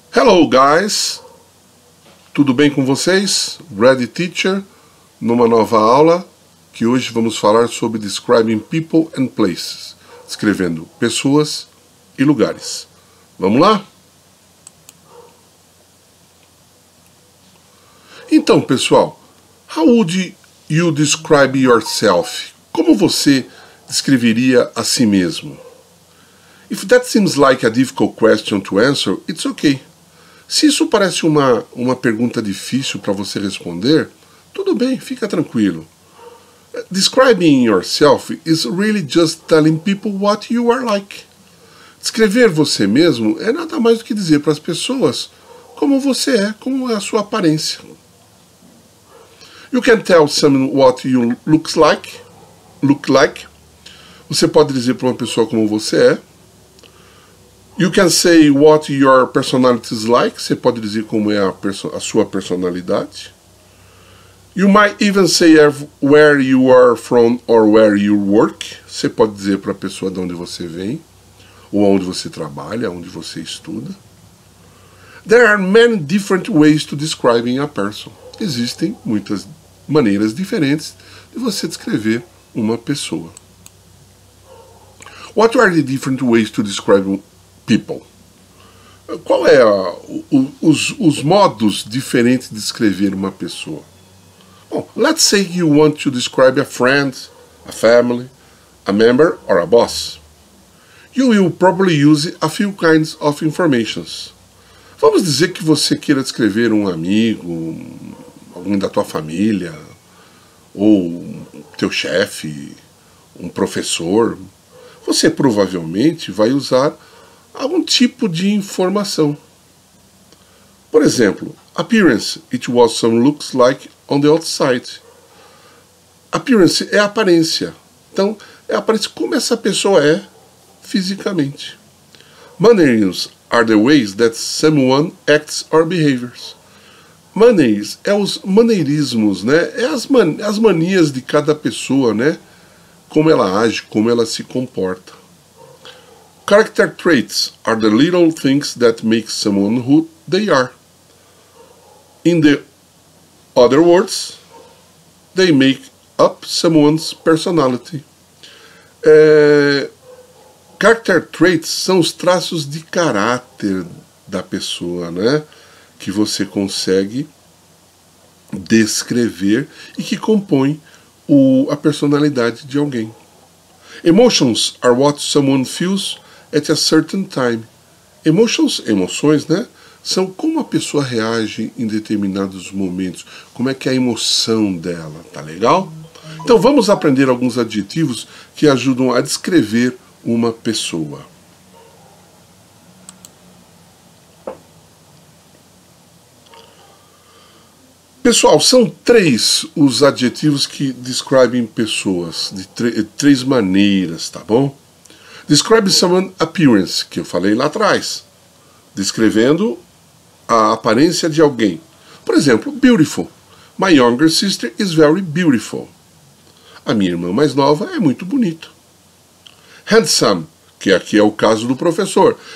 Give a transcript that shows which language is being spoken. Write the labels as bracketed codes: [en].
[en] Hello guys, [pt] tudo bem com vocês? Ready Teacher, numa nova aula que hoje vamos falar sobre [en] describing people and places, [pt] descrevendo pessoas e lugares. Vamos lá? Então pessoal, [en] how would you describe yourself? [pt] Como você descreveria a si mesmo? [en] If that seems like a difficult question to answer, it's okay. [pt] Se isso parece uma pergunta difícil para você responder, tudo bem, fica tranquilo. [en] Describing yourself is really just telling people what you are like. [pt] Descrever você mesmo é nada mais do que dizer para as pessoas como você é, como é a sua aparência. [en] You can tell someone what you look like. [pt] Você pode dizer para uma pessoa como você é. [en] You can say what your personality is like. [pt] Você pode dizer como é a sua personalidade. [en] You might even say where you are from or where you work. [pt] Você pode dizer para a pessoa de onde você vem, ou onde você trabalha, onde você estuda. [en] There are many different ways to describing a person. [pt] Existem muitas maneiras diferentes de você descrever uma pessoa. [en] What are the different ways to describe people? [pt] Qual é os modos diferentes de descrever uma pessoa? [en] Well, let's say you want to describe a friend, a family, a member or a boss. You will probably use a few kinds of informations. [pt] Vamos dizer que você queira descrever um amigo, alguém da tua família, ou teu chefe, um professor. Você provavelmente vai usar algum tipo de informação. Por exemplo, [en] appearance, it was some looks like on the outside. [pt] Appearance é aparência. Então, é a aparência como essa pessoa é fisicamente. [en] Mannerisms are the ways that someone acts or behaves. [pt] Manners é os maneirismos, né? É as manias de cada pessoa, né? Como ela age, como ela se comporta. [en] Character traits are the little things that make someone who they are. In the other words, they make up someone's personality. [pt] Character traits são os traços de caráter da pessoa, né? Que você consegue descrever e que compõem a personalidade de alguém. Emotions are what someone feels at a certain time. Emoções, né? São como a pessoa reage em determinados momentos. Como é que é a emoção dela, tá legal? Então vamos aprender alguns adjetivos que ajudam a descrever uma pessoa. Pessoal, são 3 os adjetivos que descrevem pessoas, de 3 maneiras, tá bom? [en] Describe someone's appearance, [pt] que eu falei lá atrás, descrevendo a aparência de alguém. Por exemplo, beautiful. [en] My younger sister is very beautiful. [pt] A minha irmã mais nova é muito bonita. Handsome, que aqui é o caso do professor.